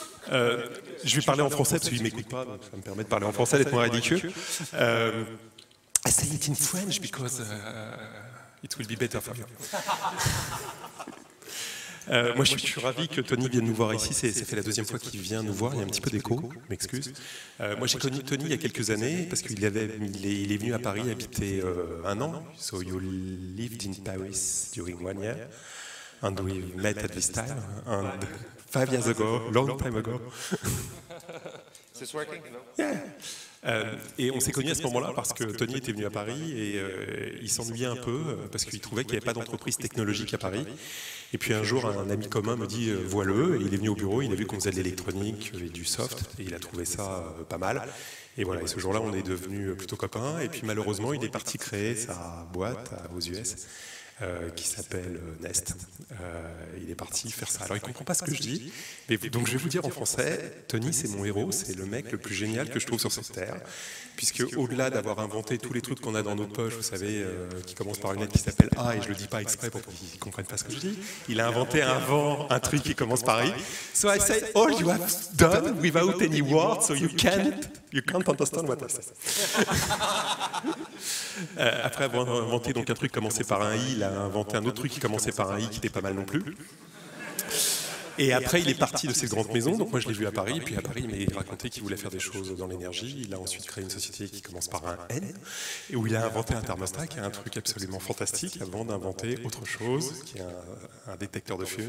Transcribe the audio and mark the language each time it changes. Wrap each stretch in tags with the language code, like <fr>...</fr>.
<fr>Je vais parler en français parce qu'il ne m'écoute pas, donc ça me permet de parler en français, d'être moins ridicule.</fr> <en>I say it in French because it will be better for you.</en> <fr>Moi, je suis ravi que Tony vienne nous voir ici. Ça fait la deuxième fois qu'il vient nous voir. Il y a un petit peu d'écho, je m'excuse. Moi, j'ai connu Tony il y a quelques années parce qu'il est venu à Paris habiter un an.</fr> <en>So you lived in Paris during 1 year, and we met at this time. And 5 years ago, long time ago. Is this working? No? Yeah.</en> <fr>Et on s'est connus à ce moment-là parce que Tony était venu à Paris et il s'ennuyait un peu parce qu'il trouvait qu'il n'y avait pas d'entreprise technologique à Paris. Et puis un jour, un ami commun me dit « Vois-le ». Et il est venu au bureau, il a vu qu'on faisait de l'électronique et du soft et il a trouvé ça pas mal. Et voilà, et ce jour-là, on est devenus plutôt copains. Et puis malheureusement, il est parti créer sa boîte aux US. Qui s'appelle Nest. Il est parti faire ça. Alors il ne comprend pas ce que je dis, mais donc je vais vous dire en français, Tony c'est mon héros, c'est le mec le plus génial que je trouve sur cette terre, puisque au-delà d'avoir inventé tous les trucs qu'on a dans nos poches, vous savez, qui commencent par une lettre qui s'appelle A, et je le dis pas exprès pour qu'ils ne comprennent pas ce que je dis, il a inventé un truc qui commence par I.</fr> <en>So I say, all you have done without any words, so you can't understand what I say.</en> <fr>Après avoir inventé donc un truc qui commençait par un I, il a inventé un autre truc qui commençait par un I qui était pas mal non plus. Et après, il est parti de cette grande maison, donc moi je l'ai vu à Paris, puis à Paris il m'a raconté qu'il voulait faire des choses dans l'énergie. Il a ensuite créé une société qui commence par un N, et où il a inventé un thermostat qui est un truc absolument fantastique, avant d'inventer autre chose, qui est un détecteur de fumée.</fr>